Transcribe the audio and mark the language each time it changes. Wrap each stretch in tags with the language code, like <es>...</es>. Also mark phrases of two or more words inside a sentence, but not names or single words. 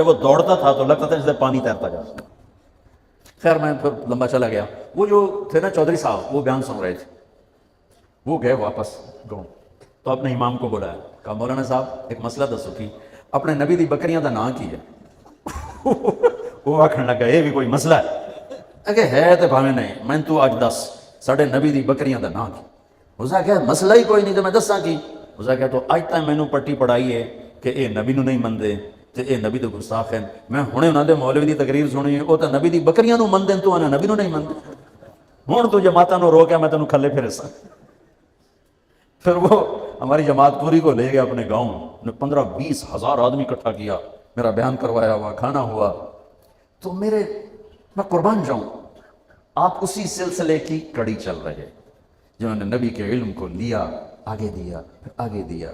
<ur>جب وہ دوڑتا تھا تو لگتا تھا جیسے پانی تیرتا جا۔ خیر میں پھر لمبا چلا گیا، وہ جو تھے نا چودھری صاحب وہ بیان سن رہے تھے، وہ گئے واپس گاؤں، تو اپنے امام کو بلایا، کہا مولانا صاحب ایک</ur> <pa>مسئلہ دسو کی اپنے نبی دی بکریاں دا نام کی ہے؟</pa> <ur>وہ آکھن لگا یہ بھی کوئی مسئلہ ہے؟</ur> <pa>کہ ہے تے بھاویں نہیں، میں تو آج دس ساڑھے نبی دی بکریاں دا نام کی۔ اسا کہا مسئلہ ہی کوئی نہیں تو میں دساں کی؟ اسا کہا تو اج تک مینوں پٹی پڑھائی ہے کہ اے نبی نو نہیں مندے تے اے نبی دے گستاخ ہیں، میں ہنے انہاں دے مولوی دی تقریر سنی ہے، او تے نبی دی بکریاں نو مندے تو انہاں نبی نو نہیں مندے، ہن تو جماعتاں نو روکیا میں تینوں کھلے پھر سا۔</pa> <ur>پھر وہ ہماری جماعت پوری کو لے گیا اپنے گاؤں، نے 15-20 ہزار آدمی اکٹھا کیا، میرا بیان کروایا ہوا، کھانا ہوا، تو میں قربان جاؤں، آپ اسی سلسلے کی کڑی چل رہے جنہوں نے نبی کے علم کو لیا، آگے دیا، پھر آگے دیا۔</ur>